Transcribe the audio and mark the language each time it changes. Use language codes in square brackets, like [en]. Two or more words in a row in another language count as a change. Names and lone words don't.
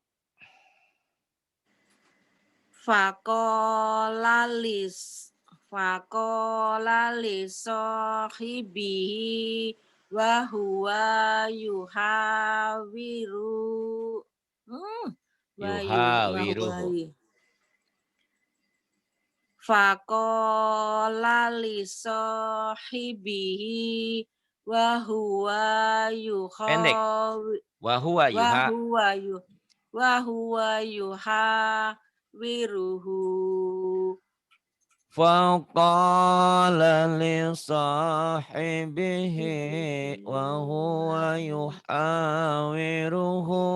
[ar] فقال لصاحبه وهو يحاور. Yuhawiruhu. فقال لصاحبه وهو Pendek. Wahuwa yuhawiruhu. فقال لصاحبه وهو يحاوره.